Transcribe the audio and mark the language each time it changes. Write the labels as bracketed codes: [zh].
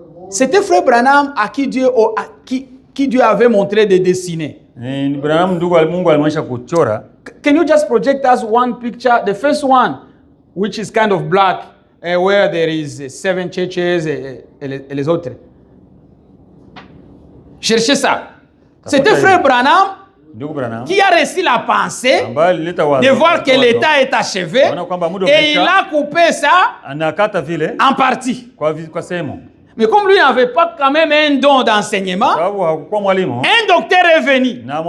[fr] C'était frère Branham à qui Dieu avait montré de dessiner. [en] Can you just project us one picture? The first one, which is kind of black, where there is 7 churches [fr] et les autres. Cherchez ça. C'était frère Branham qui a reçu la pensée de voir que l'état est achevé et il a coupé ça en partie. Mais comme lui n'avait pas quand même un don d'enseignement, un docteur est venu.